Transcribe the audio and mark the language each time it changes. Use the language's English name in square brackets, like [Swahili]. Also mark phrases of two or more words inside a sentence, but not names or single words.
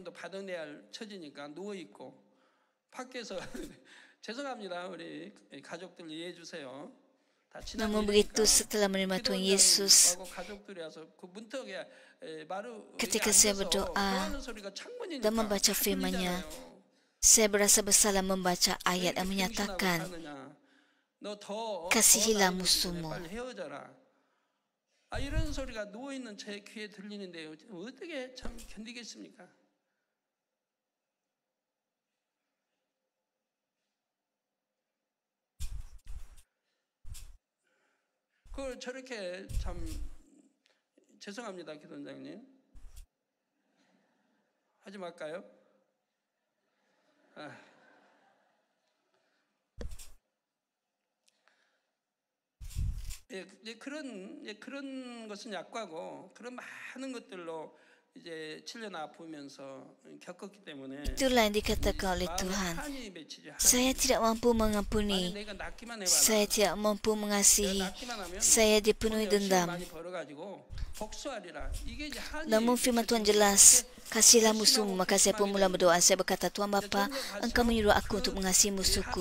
[Malay] Namun begitu, setelah menerima Tuhan Yesus, ketika saya berdoa dan membaca firman-Nya, saya berasa bersalah membaca ayat yang menyatakan, kasihilah musuhmu. [Korean] 이런 소리가 누워있는 제 귀에 들리는데요. 어떻게 참 견디겠습니까? 그 저렇게 참 죄송합니다, 기도원장님. 하지 말까요? 그런 것은 약과고 그런 많은 것들로 이제 7년 아프면서 겪었기 때문에 [Malay] Itulah yang dikatakan oleh Tuhan. Saya tidak mampu mengampuni. Saya tidak mampu mengasihi. Saya dipenuhi dendam. Namun firman Tuhan jelas, kasihilah musuhmu. Maka saya pun mula berdoa. Saya berkata, Tuhan Bapa, Engkau menyuruh aku untuk mengasihi musuhku.